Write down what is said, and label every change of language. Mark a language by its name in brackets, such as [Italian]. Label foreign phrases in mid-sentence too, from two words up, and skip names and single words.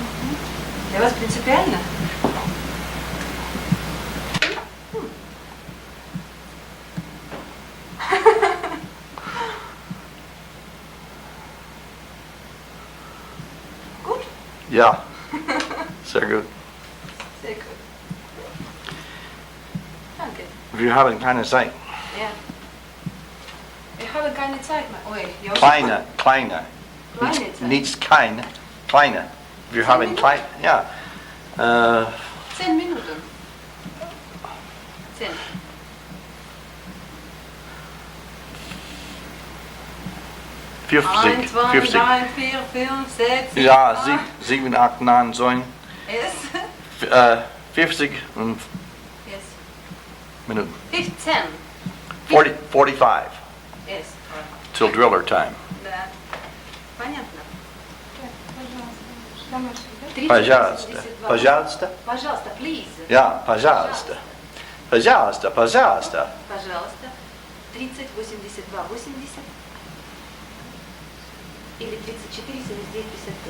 [Russian] Для вас принципиально? [English] Good? Yeah. [German] Sehr gut. Sehr gut. Danke. Wir haben keine Zeit. Ja. Wir haben keine Zeit mehr. [Russian] Ой, я уже... [German] Kleine. Kleine Zeit. Nicht keine. Kleine. Wir haben klein. Ja. 10 Minuten. 10. 50. 1, 2, 50. 3, 4, 5, 6, 7, Ja, 8. 7, 8, 9, 9. [English] Yes. [German] 50 und [English] Yes. [German] Minuten. 15. 40, 45 [English] Yes. till driller time. [Russian] Да. Понятно. Домашний, да? 30, Пожалуйста. 82. Пожалуйста. Пожалуйста, please. Ja, пожалуйста. Пожалуйста, пожалуйста. Пожалуйста. 30, 82, 80. Или 34, 79, 55.